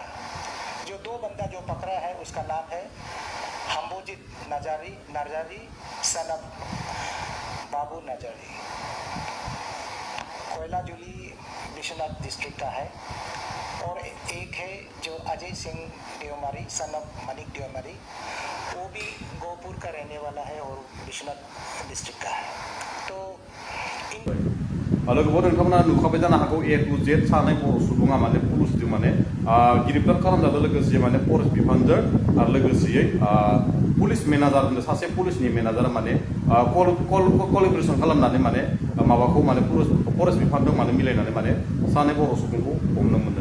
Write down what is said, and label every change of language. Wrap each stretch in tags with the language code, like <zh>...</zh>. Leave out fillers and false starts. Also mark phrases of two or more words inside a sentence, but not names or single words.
<hi>जो 2 बंदा जो पकड़ा है उसका नाम है हम्बोजित नजारी</hi> <en>son of</en> <hi>बाबू नजारी, कोयला जुली विश्वनाथ डिस्ट्रिक्ट का है। और एक है जो अजय सिंह देवमारी</hi> <en>son of</en> <hi>मनिक देवमारी, वो भी गोपुर का रहने वाला है और विश्वनाथ डिस्ट्रिक्ट का है। तो</hi> <brx>लोगोफोर नोंथांमोना नुखाबाय जानो हागौ</brx> <en>A to Z</en> <brx>सानै बर' सुबुङा माने पुलिसजों माने गिरफ्तार खालामजादों लोगोसे माने फरेस्ट बिफानजों आरो लोगोसेयै पुलिस मेनेजार सासे पुलिसनि मेनेजारा माने कलेबरेसन खालामनानै माने माबाखौ माने फरेस्ट बिफानजों माने मिलायनानै माने सानै बर' सुबुंखौ हमनो मोन्दों।</brx>